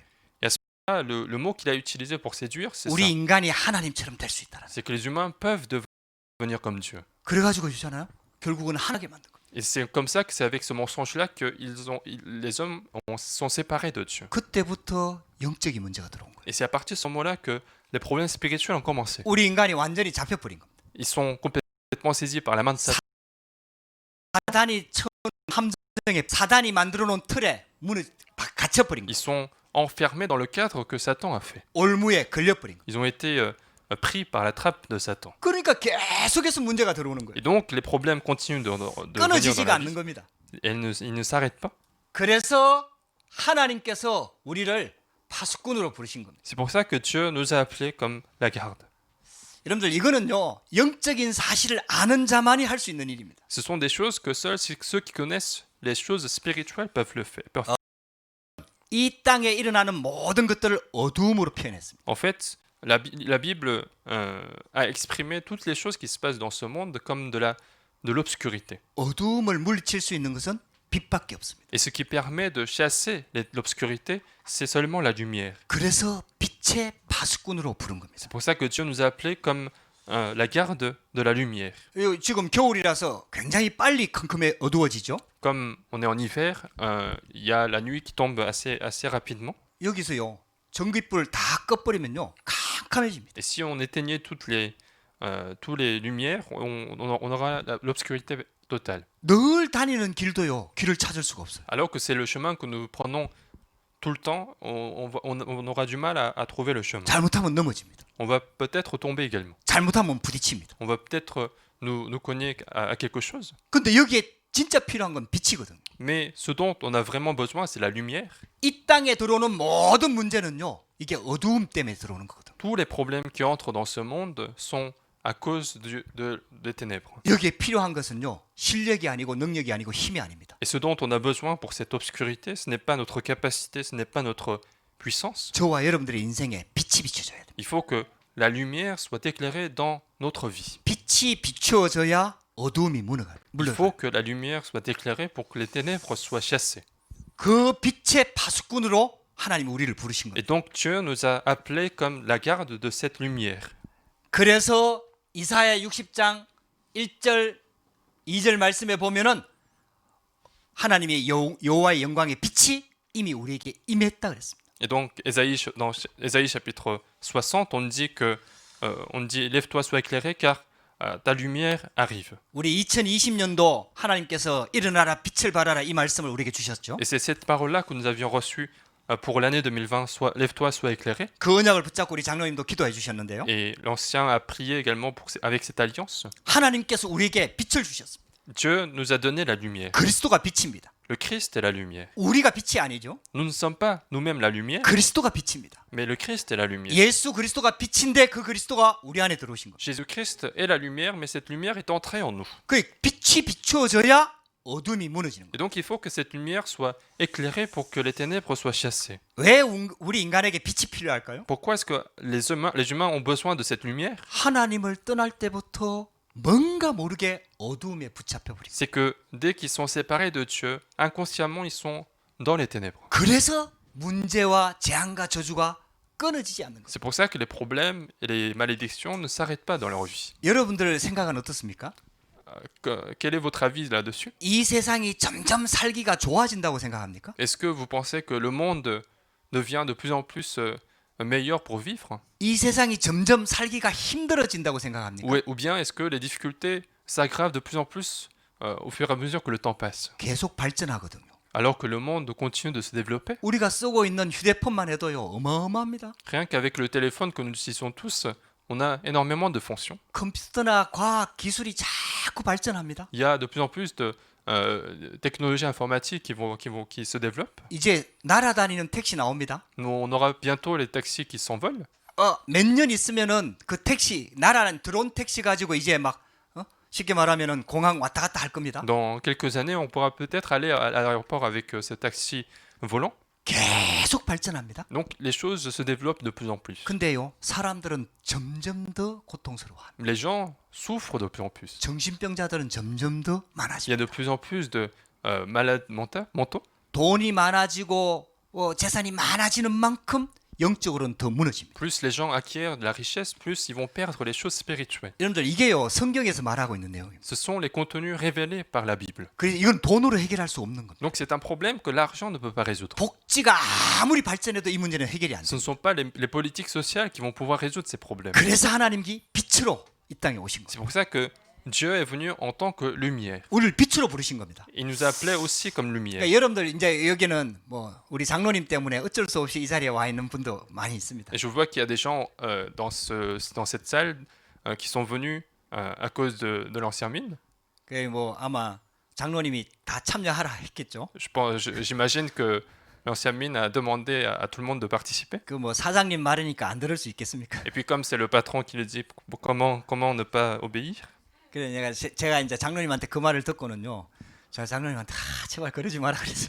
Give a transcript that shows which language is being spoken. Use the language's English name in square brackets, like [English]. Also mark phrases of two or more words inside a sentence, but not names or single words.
[French] Ah, le mot qu'il a utilisé pour séduire, c'est [Korean] 우리 [French] ça. [Korean] 인간이 하나님처럼 될 수 있다는. [French] C'est que les humains peuvent devenir comme Dieu. [Korean] 그래가지고 주잖아요. 결국은 하나게 만든 거예요. [French] Et c'est comme ça que c'est avec ce mensonge-là que les hommes sont séparés de Dieu. [Korean] 그때부터 영적인 문제가 들어온 거예요. [French] Et c'est à partir de ce moment-là que les problèmes spirituels ont commencé. [Korean] 우리 인간이 완전히 잡혀버린 겁니다. [French] Ils sont complètement saisis par la main de Satan. [Korean] 사단이 처음 함정에 사단이 만들어놓은 틀에 문을 갇혀버린 [French] Ils [Korean] 거예요. [French] sont enfermés dans le cadre que Satan a fait. [Korean] 올무에 걸려버린 거예요. [French] Ils ont été pris par la trappe de Satan. [Korean] 그러니까 계속해서 문제가 들어오는 거예요. [French] Et donc les problèmes continuent de venir dans [Korean] 끊어지지가 [French] la [Korean] 않는 [French] vie. [Korean] 겁니다. [French] Et ils ne s'arrêtent pas. [Korean] 그래서 하나님께서 우리를 파수꾼으로 부르신 겁니다. [French] C'est pour ça que Dieu nous a appelés comme la garde. [Korean] 여러분들 이거는요 영적인 사실을 아는 자만이 할 수 있는 일입니다. [French] Ce sont des choses que seuls ceux qui connaissent les choses spirituelles peuvent le faire. [Korean] 이 땅에 일어나는 모든 것들을 어두움으로 표현했습니다. [French] En fait, la Bible a exprimé toutes les choses qui se passent dans ce monde comme de l'obscurité. [Korean] 어두움을 물리칠 수 있는 것은 빛밖에 없습니다. [French] Et ce qui permet de chasser l'obscurité, c'est seulement la lumière. [Korean] 그래서 빛의 파수꾼으로 부른 겁니다. [French] C'est pour ça que Dieu nous a appelés comme la garde de la lumière. [Korean] 지금 겨울이라서 굉장히 빨리 컴컴해 어두워지죠. [French] Comme on est en hiver, il y a la nuit qui tombe assez rapidement. [Korean] 여기서요. 전기불 다 꺼버리면요. 캄캄해집니다. [French] Et si on éteignait toutes les lumières, on aura l'obscurité totale. [Korean] 늘 다니는 길도요. 길을 찾을 수가 없어요. [French] Alors que c'est le chemin que nous prenons tout le temps, on aura du mal à trouver le chemin. [Korean] 잘못하면 넘어집니다. [French] On va peut-être tomber également. [Korean] 잘못하면 부딪힙니다. [French] On va peut-être nous cogner à quelque chose. [Korean] 근데 여기에 진짜 필요한 건 빛이거든요. [French] Mais ce dont on a vraiment besoin, c'est la lumière. [Korean] 이 땅에 들어오는 모든 문제는요. 이게 어두움 때문에 들어오는 거거든요. [French] Tous les problèmes qui entrent dans ce monde sont à cause des ténèbres. [Korean] 여기에 필요한 것은요. 실력이 아니고 능력이 아니고 힘이 아닙니다. [French] Et ce dont on a besoin pour cette obscurité, ce n'est pas notre capacité, ce n'est pas notre puissance. [Korean] 저와 여러분들의 인생에 빛이 비춰져야 됩니다. [French] Il faut que la lumière soit éclairée dans notre vie. [Korean] 빛이 비춰져야 어두움이 [French] Il faut que la lumière soit éclairée pour que les ténèbres soient chassées. [Korean] 그 빛의 파수꾼으로 하나님이 우리를 부르신 [French] Et [Korean] 거예요. [French] donc Dieu nous a appelés comme la garde de cette lumière. [Korean] 그래서 이사야 60장 1절 2절 말씀에 보면은 하나님의 여호와의 영광의 빛이 이미 우리에게 임했다 그랬습니다. [French] Et donc dans Ésaïe chapitre 60, on dit lève-toi, sois éclairé car ta lumière arrive. [Korean] 우리 2020년도 하나님께서 일어나라 빛을 발하라 이 말씀을 우리에게 주셨죠. [French] Et c'est cette parole-là que nous avions reçue pour l'année 2020, lève-toi, sois éclairé. [Korean] 그 언약을 붙잡고 우리 장로님도 기도해 주셨는데요. [French] Et l'ancien a prié également avec cette alliance. [Korean] 하나님께서 우리에게 빛을 주셨습니다. [French] Dieu nous a donné la lumière. [Korean] 그리스도가 빛입니다. [French] Le Christ est la lumière. [Korean] 우리가 빛이 아니죠. [French] Nous ne sommes pas nous-mêmes la lumière, [Korean] 그리스도가 빛입니다. [French] mais le Christ est la lumière. [Korean] 예수 그리스도가 빛인데 그 그리스도가 우리 안에 들어오신 거예요. [French] Jésus-Christ est la lumière, mais cette lumière est entrée en nous. [Korean] 그 빛이 비추어져야 어둠이 무너지는 [French] Et [Korean] 거예요. [French] donc il faut que cette lumière soit éclairée pour que les ténèbres soient chassées. [Korean] 왜 우리 인간에게 빛이 필요할까요? [French] Pourquoi est-ce que les humains ont besoin de cette lumière? [Korean] 하나님을 떠날 때부터 뭔가 모르게 어두움에 붙잡혀 버리고 [French] C'est que dès qu'ils sont séparés de Dieu, inconsciemment ils sont dans les ténèbres. [Korean] 그래서 문제와 재앙과 저주가 끊어지지 않는 거예요. [French] C'est pour ça que les problèmes et les malédictions ne s'arrêtent pas dans leur vie. [Korean] 여러분들 생각은 어떻습니까? [French] Quel est votre avis là-dessus? [Korean] 이 세상이 점점 살기가 좋아진다고 생각합니까? [French] Est-ce que vous pensez que le monde devient de plus en plus meilleur pour vivre? [Korean] 이 세상이 점점 살기가 힘들어진다고 생각합니까? [French] Ou bien est-ce que les difficultés s'aggravent de plus en plus au fur et à mesure que le temps passe? [Korean] 계속 발전하거든요. [French] Alors que le monde continue de se développer? [Korean] 우리가 쓰고 있는 휴대폰만 해도요 어마어마합니다. [French] Rien qu'avec le téléphone que nous utilisons tous, on a énormément de fonctions. [Korean] 컴퓨터나 과학 기술이 자꾸 발전합니다. [French] Il y a de plus en plus de technologies informatiques qui se développent. [Korean] 이제 날아다니는 택시 나옵니다. [French] On aura bientôt les taxis qui s'envolent. [Korean] 몇 년 있으면은 그 택시 날아는 드론 택시 가지고 이제 막 쉽게 말하면은 공항 왔다 갔다 할 겁니다. [French] Dans quelques années, on pourra peut-être aller à l'aéroport avec ce taxi volant. [Korean] 계속 발전합니다. [French] Donc les choses se développent de plus en plus. [Korean] 근데요 사람들은 점점 더 고통스러워합니다. [French] Les gens souffrent de plus en plus. [Korean] 정신병자들은 점점 더 [French] Il y a [Korean] 많아집니다. [French] de plus en plus de malades mentaux. [Korean] 돈이 많아지고 재산이 많아지는 만큼 영적으로는 더 무너집니다. [French] Plus les gens acquièrent de la richesse, plus ils vont perdre les choses spirituelles. [Korean] 여러분들 이게요 성경에서 말하고 있는 내용입니다. [French] Ce sont les contenus révélés par la Bible. [Korean] 그래서 이건 돈으로 해결할 수 없는 겁니다. [French] Donc c'est un problème que l'argent ne peut pas résoudre. [Korean] 복지가 아무리 발전해도 이 문제는 해결이 안 [French] Ce [Korean] 돼요. [French] ne sont pas les politiques sociales qui vont pouvoir résoudre ces problèmes. [Korean] 그래서 하나님이 빛으로 이 땅에 오신 [French] C'est [Korean] 거예요. [French] pour ça que Dieu est venu en tant que lumière. [Korean] 우리를 빛으로 부르신 겁니다. [French] Il nous a appelés aussi comme lumière. [Korean] 그러니까 여러분들 이제 여기는 뭐 우리 장로님 때문에 어쩔 수 없이 이 자리에 와 있는 분도 많이 있습니다. [French] Et je vois qu'il y a des gens dans cette salle qui sont venus à cause de l'ancien mine. [Korean] 그 뭐 아마 장로님이 다 참여하라 했겠죠. [French] J'imagine que l'ancien mine a demandé à tout le monde de participer. [Korean] 그 뭐 사장님 말이니까 안 들을 수 있겠습니까? [French] Et puis comme c'est le patron qui le dit, comment ne pas obéir? [Korean] 그래 제가 이제 장로님한테 그 말을 듣고는요. 제가 장로님한테 제발 그러지 마라 그랬어요.